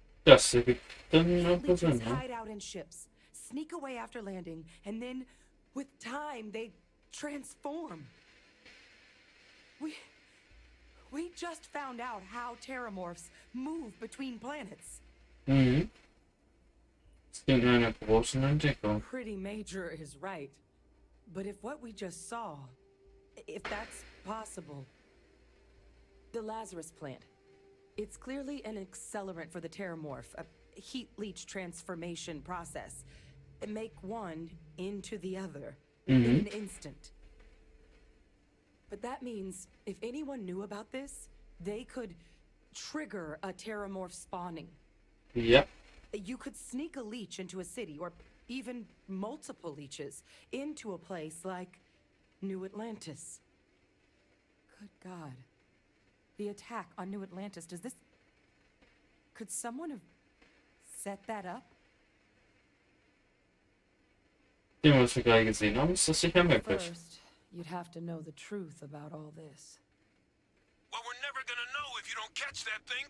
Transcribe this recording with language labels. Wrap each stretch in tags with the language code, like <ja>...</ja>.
<de>das ergibt dann</de> <en>Leeches</en> <de>Sinn, ne?</de> <en>hide out in ships, sneak away after landing, and then, with time, they transform. We just found out how terrormorphs move between planets. Mhm.</en> <de>Das klingt nach einer großen Entdeckung.</de> <en>Pretty major is right. But if what we just saw, if that's possible, the Lazarus plant, it's clearly an accelerant for the Terrormorph, a heat leech transformation process. Make one into the other in an instant. But that means if anyone knew about this, they could trigger a Terrormorph spawning.</en> <de>Ja.</de> <en>You could sneak a leech into a city, or even multiple leeches, into a place like New Atlantis. Good God. The attack on New Atlantis, does this... Could someone have set that up?</en> <de>Den, was wir gerade gesehen haben, ist das sicher möglich.</de> <en>First, you'd have to know the truth about all this. Well, we're never gonna know if you don't catch that thing.</en>